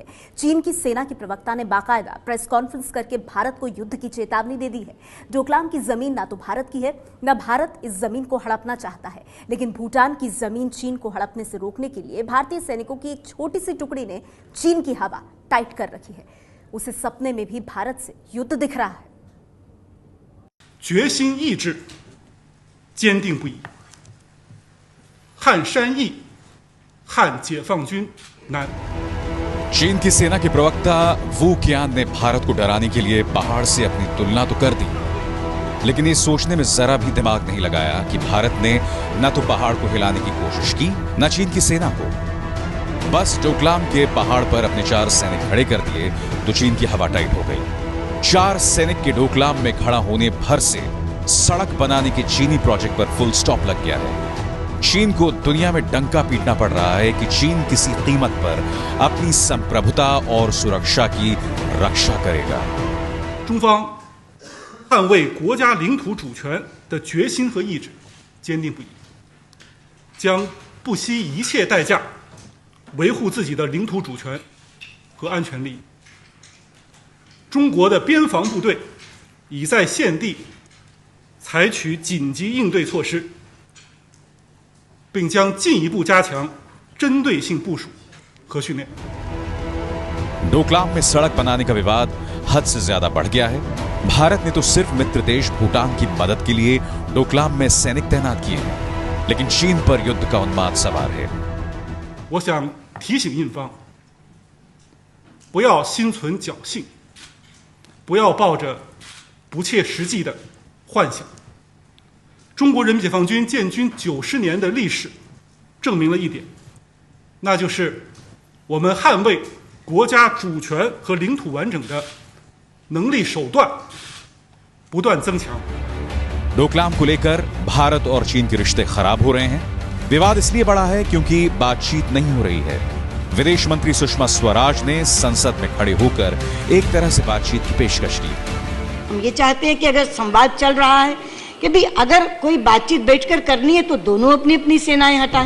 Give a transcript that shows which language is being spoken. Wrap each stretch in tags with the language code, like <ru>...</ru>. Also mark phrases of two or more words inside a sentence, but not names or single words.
<hi>चीन की सेना की प्रवक्ता ने बाकायदा</hi> <en>press conference</en> <hi>करके भारत को युद्ध की चेतावनी दे दी है। डोकलाम की जमीन ना तो भारत की है, न भारत इस जमीन को हड़पना चाहता है, लेकिन भूटान की जमीन चीन को हड़पने से रोकने के लिए भारतीय सैनिकों की एक छोटी सी टुकड़ी ने चीन की हवा टाइट कर रखी है। उसे सपने में भी भारत से युद्ध दिख रहा है।</hi> <zh>决心意志坚定不移，汉山易，汉解放军难。</zh> <hi>चीन की सेना के प्रवक्ता वू कियान ने भारत को डराने के लिए पहाड़ से अपनी तुलना तो कर दी, लेकिन ये सोचने में जरा भी दिमाग नहीं लगाया कि भारत ने न तो पहाड़ को हिलाने की कोशिश की, न चीन की सेना को। बस डोकलाम के पहाड़ पर अपने 4 सैनिक खड़े कर दिए तो चीन की हवा टाइट हो गई। 4 सैनिक के डोकलाम में खड़ा होने भर से सड़क बनाने के चीनी प्रोजेक्ट पर</hi> <en>full stop</en> <hi>लग गया है। चीन को दुनिया में डंका पीटना पड़ रहा है कि चीन किसी कीमत पर अपनी संप्रभुता और सुरक्षा की रक्षा करेगा।</hi> <zh>中方捍卫国家领土主权的决心和意志坚定不移，将不惜一切代价维护自己的领土主权和安全利益。中国的边防部队已在现地采取紧急应对措施，并将进一步加强针对性部署和训练。</zh> <hi>डोकलाम में सड़क बनाने का विवाद हद से ज्यादा बढ़ गया है। भारत ने तो सिर्फ मित्र देश भूटान की मदद के लिए डोकलाम में सैनिक तैनात किए हैं, लेकिन चीन पर युद्ध का उन्माद सवार है।</hi> <zh>我想提醒印方，不要心存侥幸。不要抱着不切实际的幻想。中国人民解放军建军90年的历史，证明了一点，那就是我们捍卫国家主权和领土完整的能力手段不断增强。</zh> <hi>डोकलाम को लेकर भारत और चीन के रिश्ते खराब हो रहे हैं। विवाद इसलिए बढ़ा है क्योंकि बातचीत नहीं हो रही है। विदेश मंत्री सुषमा स्वराज ने संसद में खड़े होकर एक तरह से बातचीत की पेशकश की। हम ये चाहते हैं कि अगर संवाद चल रहा है कि भी अगर कोई बातचीत बैठकर करनी है तो दोनों अपनी अपनी सेनाएं हटाएं।</hi>